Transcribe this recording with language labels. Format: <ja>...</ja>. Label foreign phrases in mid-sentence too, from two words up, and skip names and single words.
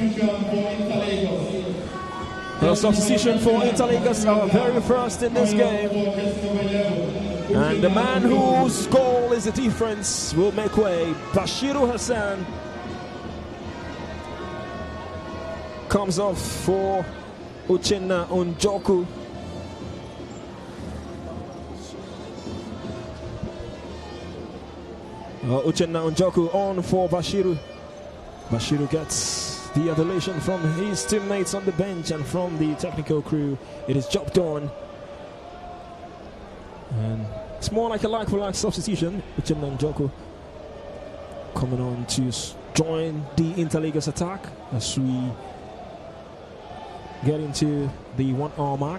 <en>A substitution for Inter Lagos, our very first in this game. And the man whose goal is the difference will make way. Bashiru Hassan comes off for Uchenna Onjoku. Uchenna Onjoku on for Bashiru. Bashiru gets the adulation from his teammates on the bench and from the technical crew. It is job done. And it's more like a like-for-like substitution. Uchenna Onjoku coming on to join the Inter Lagos attack as we get into the 1 hour mark.</en>